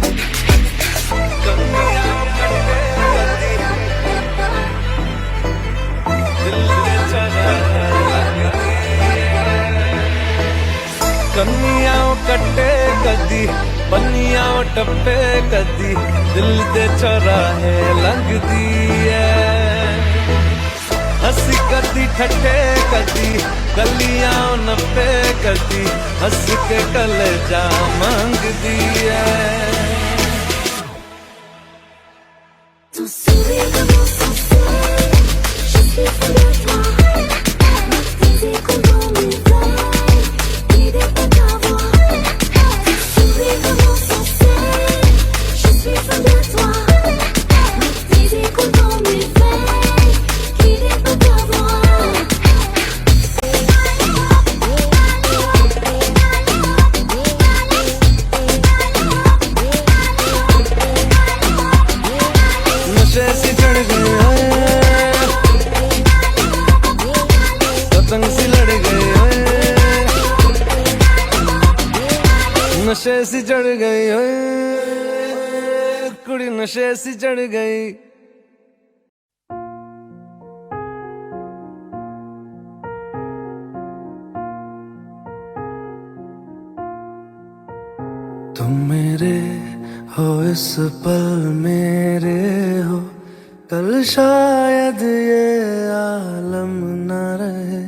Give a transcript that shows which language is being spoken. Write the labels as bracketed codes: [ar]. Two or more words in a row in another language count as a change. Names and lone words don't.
[pa] ਕੰਨੀਆਂ ਕੱਟੇ ਕਦੀ, ਪੰਨੀਆਂ ਟੱਪੇ ਕਦੀ, ਦਿਲ ਦੇ ਚੌਰਾਹੇ ਲੰਘਦੀ ਹੈ। ਹੰਸੀ ਕਦੀ ਠੱਠੇ ਕਦੀ, ਗਲੀਆਂ ਨੱਪੇ ਕਦੀ, ਹੰਸ ਕੇ ਕਲੇਜਾ ਮਾਂਗਦੀ ਹੈ। [fr] Tu souris comme un succès, je suis fou de toi. Le désir coule dans mes veines, guidé par ta voix. Tu souris comme un succès, je suis fou de toi. Le désir coule dans mes veines, guidé par ta voix. [hi] नशे सी चढ़ गई ओए, पतंग सी लड़ गई ओए, नशे सी चढ़ गई ओए कुड़ी, नशे सी चढ़ गई। तुम मेरे हो इस पल मेरे हो, कल शायद ये आलम न रहे।